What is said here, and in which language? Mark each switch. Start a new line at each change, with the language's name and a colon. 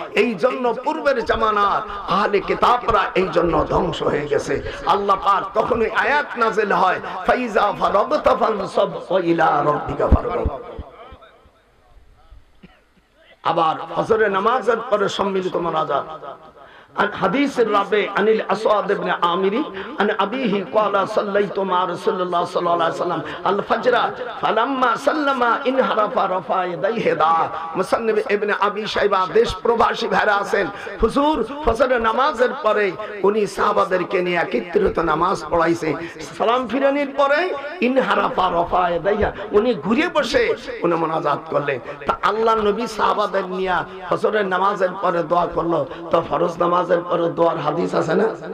Bangla: এই জন্য পূর্বের জামানার আহলে কিতাবরা এই জন্য ধ্বংস হয়ে গেছে। আল্লাহ পাক তখন ওই আয়াত নাযিল হয়,
Arabic: ফাইজা ফারাগতা ফানসাব ওয়া ইলা রাব্বিকা ফারগাব।
Bangla: আবার ফজরের নামাজের পরে সম্মিলিত মুনাজাত।
Arabic: حديث الرابع عن الأسود بن عامر عن أبيه قال صليت مع رسول الله صلى الله عليه وسلم الفجر فلما سلم انحرف رفع يديه دعا।
Bangla: মুসান্নিফ ইবনে আবি শাইবা দেশ প্রবাসী ভাইরা আছেন, হুজুর ফজরের নামাজের পরে উনি সাহাবাদেরকে নিয়ে একত্রিত নামাজ পড়াইছে। সালাম ফিরানির পরে
Arabic: ইনহারাফা রফা ইয়াদাইহা,
Bangla: উনি ঘুরে বসে উনি মুনাজাত করলেন। তা আল্লাহর নবী সাহাবাদের নিয়ে ফজরের নামাজের পরে দোয়া করলো, তো ফরজ নামাজের পরে দোয়ার হাদিস আছে না?